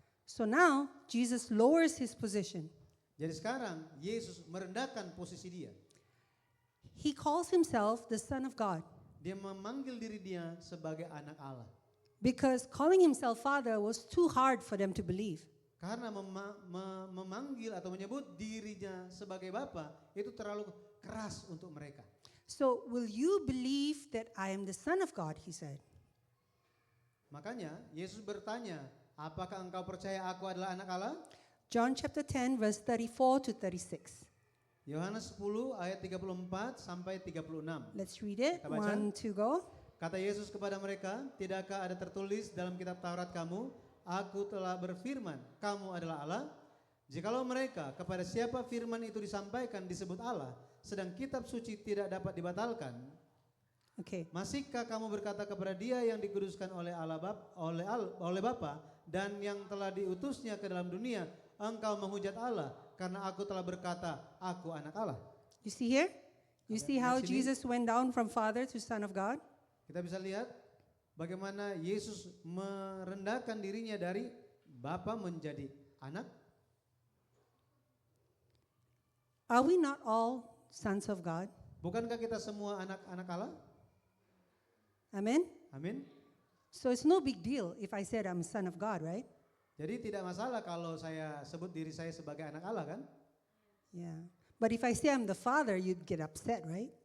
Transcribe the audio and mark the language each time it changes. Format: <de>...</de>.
<en>So now Jesus lowers his position.</en> <id>Jadi sekarang Yesus merendahkan posisi dia.</id> <en>He calls himself the Son of God</en> <id>Dia memanggil diri dia sebagai anak Allah.</id> <en>because calling himself Father was too hard for them to believe.</en> <id>Karena memanggil atau menyebut dirinya sebagai Bapa itu terlalu keras untuk mereka.</id> <en>So will you believe that I am the Son of God, he said.</en> <id>Makanya Yesus bertanya, apakah engkau percaya aku adalah anak Allah?</id> <en>John chapter 10 verse 34 to 36.</en> <id>Yohanes 10 ayat 34 sampai 36.</id> <en>Let's read it.</en> <id>Kita baca.</id> <en>1, 2, go.</en> <id>Kata Yesus kepada mereka, tidakkah ada tertulis dalam kitab Taurat kamu, aku telah berfirman, kamu adalah Allah? Jikalau mereka kepada siapa firman itu disampaikan disebut Allah, sedang kitab suci tidak dapat dibatalkan,</id> <en>Okay.</en> <id>masihkah kamu berkata kepada dia yang dikuduskan oleh oleh Bapa dan yang telah diutusnya ke dalam dunia, engkau menghujat Allah karena aku telah berkata, aku anak Allah.</id> <en>You see here? You</en> <id>Ada</id> <en>see</en> <id>di</id> <en>how</en> <id>sini.</id> <en>Jesus went down from Father to Son of God?</en> <id>Kita bisa lihat bagaimana Yesus merendahkan dirinya dari Bapa menjadi anak.</id> <en>Are we not all sons of God?</en> <id>Bukankah kita semua anak-anak Allah?</id> <en>Amen?</en> <id>Amin.</id> <en>So it's no big deal if I said I'm a son of God, right?</en> <id>Jadi tidak masalah kalau saya sebut diri saya sebagai anak Allah kan?</id> <en>Yeah. But if I say I'm the Father, you'd get upset, right?</en>